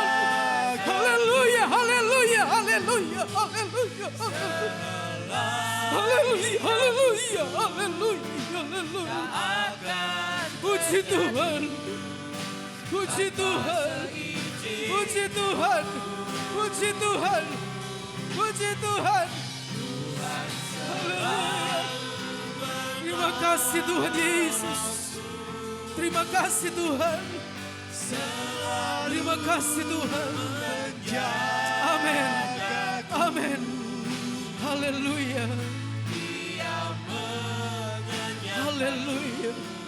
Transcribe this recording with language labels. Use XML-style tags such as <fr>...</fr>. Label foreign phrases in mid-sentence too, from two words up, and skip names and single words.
<id>Haleluya, haleluya, haleluya, haleluya, haleluya, haleluya, haleluya, haleluya. Puji Tuhan, puji Tuhan, puji Tuhan, puji Tuhan, puji Tuhan. Haleluya. Terima kasih Tuhan Yesus. Terima kasih Tuhan. Terima kasih Tuhan. Amin. Amin. Haleluya. Haleluya.</id>